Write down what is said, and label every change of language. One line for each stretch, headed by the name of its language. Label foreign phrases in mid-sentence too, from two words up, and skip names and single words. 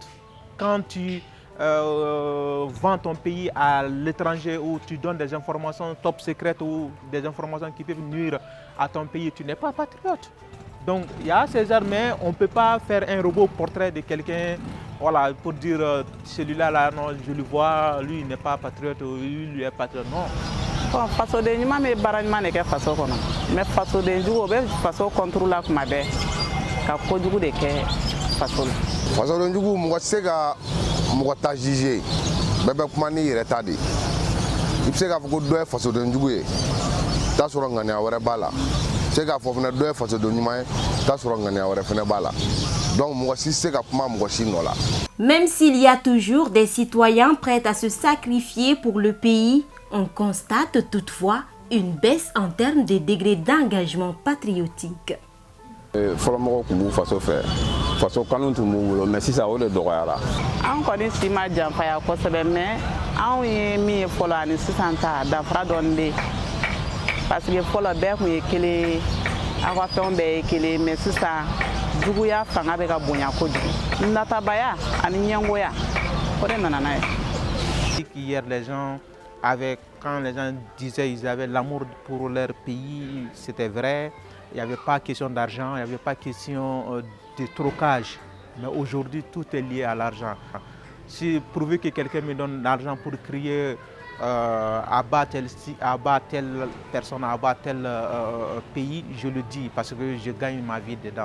French: Quand tu vends ton pays à l'étranger ou tu donnes des informations top secrètes ou des informations qui peuvent nuire à ton pays, tu n'es pas patriote. Donc il y a ces armes, mais on ne peut pas faire un robot portrait de quelqu'un, voilà, pour dire celui-là, là, non, je le vois, lui il n'est pas patriote ou lui est patriote, non. Bon,
Bambara: fasoden ɲuman bɛ baara ɲuman de kɛ faso kɔnɔ, mais fasoden jugu o bɛ faso
French: contre la
Bambara: kuma bɛɛ ka kojugu de kɛ faso la. Fasoden jugu mɔgɔ tɛ se ka mɔgɔ ta juger bɛɛ bɛ kuma n'i yɛrɛ ta de. I bɛ se k'a fɔ ko dɔ ye fasoden jugu ye, t'a sɔrɔ ŋaniya wɛrɛ b'a la. I bɛ se k'a fɔ fana dɔ ye fasoden ɲuman ye, t'a sɔrɔ ŋaniya wɛrɛ fana b'a la. Donc mɔgɔ si tɛ se ka kuma mɔgɔ si nɔ la.
French: Même s'il y a toujours des citoyens prêts à se sacrifier pour le pays, on constate toutefois une baisse en termes de degré d'engagement patriotique.
Bambara: Fɔlɔ mɔgɔw tun b'u faso fɛ, faso kanu tun b'u bolo, mais sisan o de dɔgɔyara. An kɔni si ma janfaya kosɛbɛ, mais anw ye min ye fɔlɔ ani sisan ta danfara dɔɔni bɛ yen.
French: Parce que
Bambara: fɔlɔ bɛɛ tun ye kelen ye, aw ka fɛnw bɛɛ ye kelen ye, mais sisan juguya fanga bɛ ka bonya kojugu. Natabaya ani ɲɛngoya o de nana n'a ye.
French: Hier, les gens quand les gens disaient qu'ils avaient l'amour pour leur pays, c'était vrai. Il n'y avait pas question d'argent, il n'y avait pas question de trocage. Mais aujourd'hui, tout est lié à l'argent. Si prouver que quelqu'un me donne de l'argent pour crier abat telle personne, abat tel pays, je le dis parce que je gagne ma vie dedans.